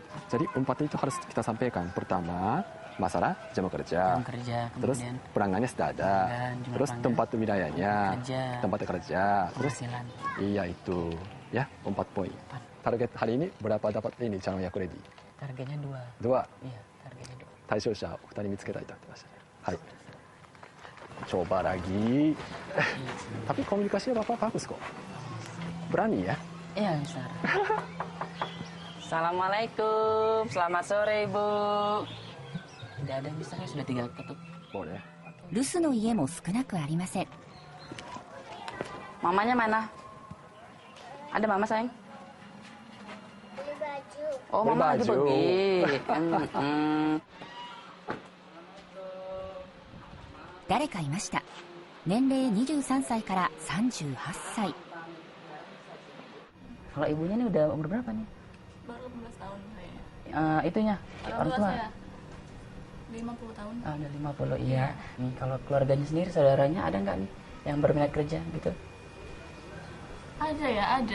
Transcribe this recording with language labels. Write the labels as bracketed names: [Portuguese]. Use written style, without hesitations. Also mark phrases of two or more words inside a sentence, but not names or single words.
[Indonesian] Jadi 4 itu harus kita sampaikan. Pertama masalah jam kerja. Jam kerja, Terus kemudian pelanggannya sudah ada. pelanggan, jumlah Terus pelanggan. tempat wilayahnya, Kerja. tempat kerja. Terus penghasilan. iya itu ya 4 poin. Target hari ini berapa dapat ini calon yaku ready? Targetnya 2. 2. Iya, targetnya 2. [Japanese] 対象者を2人見つけたいと言ってましたね。 [Indonesian] はい。Coba lagi. Tapi komunikasinya Bapak bagus kok. Berani ya? Iya, Ustaz. Assalamualaikum. Selamat sore, Ibu. Tidak ada yang bisa, sudah 3 ketuk. Boleh. [Japanese] 留守の家も少なくありません。 [Indonesian] Mamanya mana? Ada mama sayang? Beli baju. Oh, Beli mama lagi baju. pergi. [Japanese] 誰かいました。年齢23歳から38歳。 [Indonesian] Kalau ibunya nih udah umur berapa nih? Baru 18 tahun kayaknya. Itunya, orang tua. Saya 50 tahun. Ah, udah 50, iya. Nih, kalau keluarganya sendiri, saudaranya ada nggak nih yang berminat kerja gitu? Ada ya, ada.